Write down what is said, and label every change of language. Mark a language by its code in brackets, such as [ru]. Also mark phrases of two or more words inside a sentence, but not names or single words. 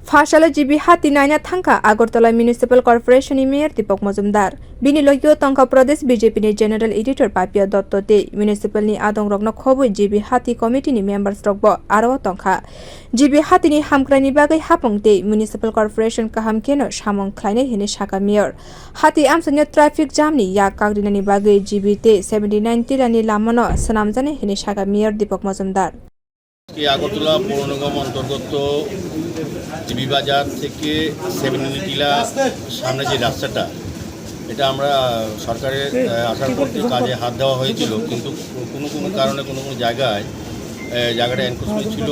[trp] Phasalo GB hati naina thangkha Agartala Municipal Corporation Mayor Dipak Majumder bini logi tongkha Pradesh BJP ni [en] General Editor [trp] Papiya Datta te municipal ni adongrok na khobui GB hati committee ni members rokbo aro tongkha GB hati ni hamkrani bagai hapong te [en] municipal corporation [trp] kaham keno samong khlainai hine saka mayor hati amsanya [en] traffic jam [trp] ni ya kagdina ni bagai GB te 79 tilani lamano sanamjane hine saka mayor Dipak Majumder [bn] আগরতলা পৌর নিগম অন্তর্গত জিবি বাজার থেকে 70 টিলা সামনে যে রাস্তাটা এটা আমরা সরকারের আসার পর থেকে কাজে হাত দেওয়া হয়েছিল, কিন্তু কোনো কারণে কোনো জায়গাটা এনক্রোচমেন্ট ছিল।